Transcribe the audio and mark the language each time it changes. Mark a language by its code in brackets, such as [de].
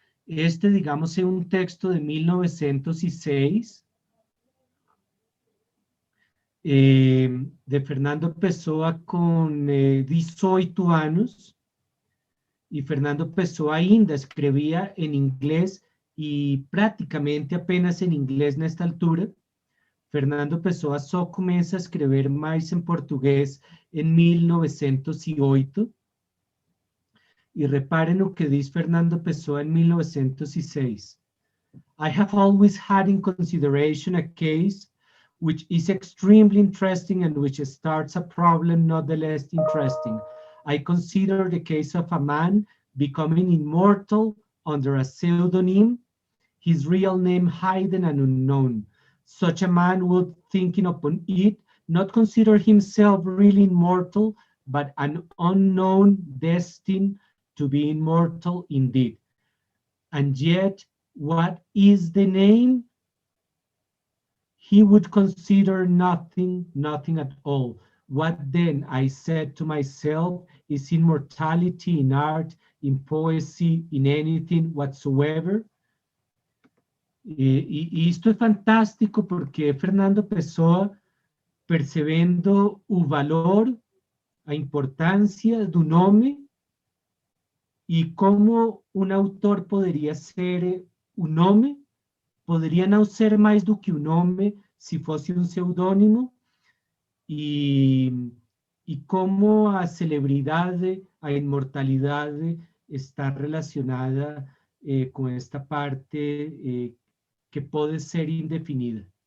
[pt] Este, digamos, é um texto de 1906, de Fernando Pessoa com 18 anos, e Fernando Pessoa ainda escrevia em inglês, e praticamente apenas em inglês nesta altura. Fernando Pessoa só começa a escrever mais em português em 1908. E reparem o que diz Fernando Pessoa em 1906. [en] I have always had in consideration a case which is extremely interesting and which starts a problem not the less interesting. I consider the case of a man becoming immortal under a pseudonym, his real name hidden and unknown. Such a man would, thinking upon it, not consider himself really immortal, but an unknown destined to be immortal indeed. And yet, what is the name? He would consider nothing, nothing at all. What then, I said to myself, is immortality in art, in poesy, in anything whatsoever? [pt] E isto é fantástico porque Fernando Pessoa, percebendo o valor, a importância do nome e como um autor poderia ser um nome, poderia não ser mais do que um nome se fosse um pseudônimo, e como a celebridade, a imortalidade está relacionada com esta parte que pode ser indefinida.